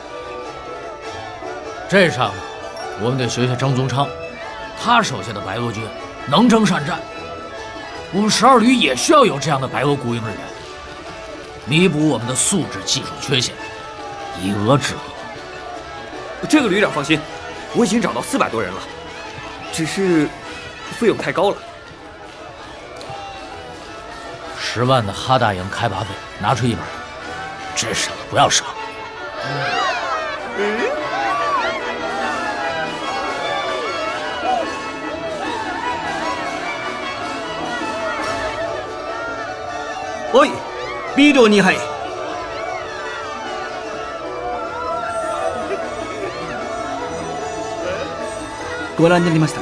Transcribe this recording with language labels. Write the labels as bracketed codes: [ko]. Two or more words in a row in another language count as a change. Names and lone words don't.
[zh] 这上我们得学学张宗昌，他手下的白俄军能征善战，我们12旅也需要有这样的白俄雇佣人员，弥补我们的素质技术缺陷，以俄制俄。这个旅长放心，我已经找到400多人了，只是费用太高了。 10万的哈大营开拔费拿出100，这省了不要省。 [ja] おい、ビールを2杯。ご覧になりましたか？